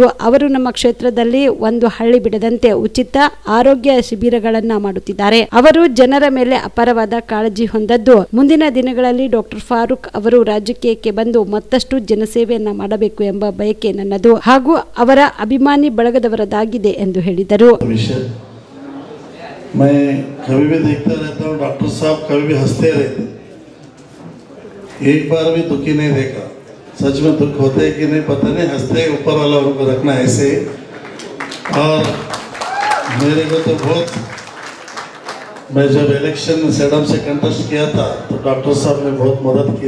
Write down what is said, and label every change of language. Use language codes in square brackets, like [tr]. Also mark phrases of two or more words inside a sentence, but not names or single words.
[kn] ಅವರು ನಮ್ಮ ಕ್ಷೇತ್ರದಲ್ಲಿ ಒಂದು ಹಳ್ಳಿ ಬಿಡದಂತೆ ಉಚಿತ ಆರೋಗ್ಯ ಶಿಬಿರಗಳನ್ನ ಮಾಡುತ್ತಿದ್ದಾರೆ. ಅವರು ಜನರ ಮೇಲೆ ಅಪಾರವಾದ ಕಾಳಜಿ ಹೊಂದದ್ದು. ಮುಂದಿನ ದಿನಗಳಲ್ಲಿ ಡಾಕ್ಟರ್ ಫಾರೂಕ್ ಅವರು ರಾಜಕೀಯಕ್ಕೆ ಬಂದು ಮತ್ತಷ್ಟು ಜನಸೇವೆಯನ್ನ ಮಾಡಬೇಕು ಎಂಬ ಬಯಕೆ ನನ್ನದು ಹಾಗೂ ಅವರ ಅಭಿಮಾನಿ ಬಳಗದವರದಾಗಿದೆ ಎಂದು ಹೇಳಿದರು. [hi] मैं कभी भी देखता रहता हूँ, डॉक्टर साहब कभी भी हंसते रहते, एक बार भी दुखी नहीं देखा. सच में दुख होते है कि नहीं पता नहीं, हंसते ऊपर वाला उनको रखना ऐसे. और मेरे को तो बहुत, मैं जब इलेक्शन सेडम से कंटेस्ट किया था तो डॉक्टर साहब ने बहुत मदद की.